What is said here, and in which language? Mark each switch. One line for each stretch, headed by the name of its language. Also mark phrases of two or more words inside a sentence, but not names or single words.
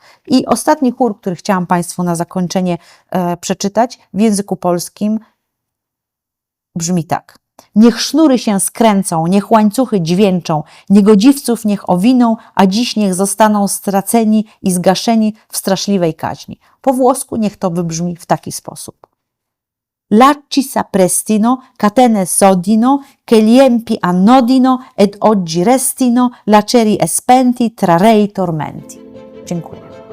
Polish: I ostatni chór, który chciałam Państwu na zakończenie przeczytać w języku polskim, brzmi tak. Niech sznury się skręcą, niech łańcuchy dźwięczą, niegodziwców niech owiną, a dziś niech zostaną straceni i zgaszeni w straszliwej kaźni. Po włosku niech to wybrzmi w taki sposób.
Italian: Lacci saprestino, catene sodino, che gli empi annodino, ed oggi restino, laceri espenti tra rei tormenti.
Polish: Dziękuję.